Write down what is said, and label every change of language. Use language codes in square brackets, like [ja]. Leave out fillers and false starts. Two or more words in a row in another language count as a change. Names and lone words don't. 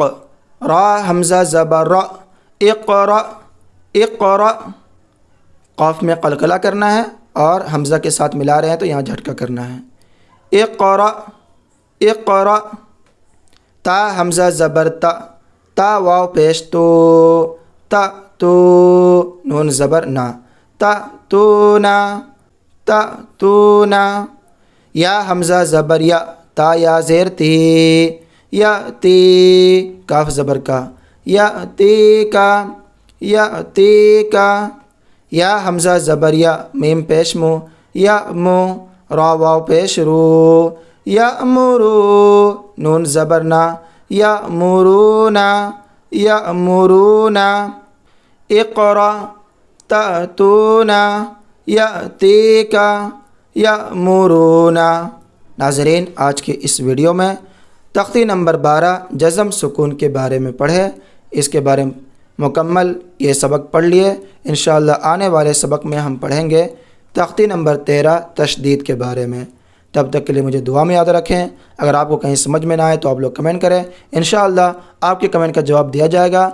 [ur] را حمزہ زبر را [ar] اقرا اقرا [ur] قاف میں قلقلہ کرنا ہے اور حمزہ کے ساتھ ملا رہے ہیں تو یہاں جھٹکا کرنا ہے [ar] اقرا اقرا [ur] تا حمزہ زبر تا تا واو پیش تو تا تو نون زبر نا تا تو نا تا تو نا یا حمزہ زبر یا تا یا زیر تی یا تی کاف زبر کا یا تی کا یا حمزہ زبر یا میم پیش مو یا مو را واو پیش رو یا مرو نون زبر نا یا مرونا یا مرونا [ar] اقرا تأتونا یأتیکا یأمرونا۔ [ur] ناظرین آج کے اس ویڈیو میں تختی نمبر 12 جزم سکون کے بارے میں پڑھے، اس کے بارے میں مکمل یہ سبق پڑھ لیے۔ انشاءاللہ آنے والے سبق میں ہم پڑھیں گے تختی نمبر 13 تشدید کے بارے میں۔ تب تک کے لیے مجھے دعا میں یاد رکھیں۔ اگر آپ کو کہیں سمجھ میں نہ آئے تو آپ لوگ کمنٹ کریں، انشاءاللہ آپ کے کمنٹ کا جواب دیا جائے گا۔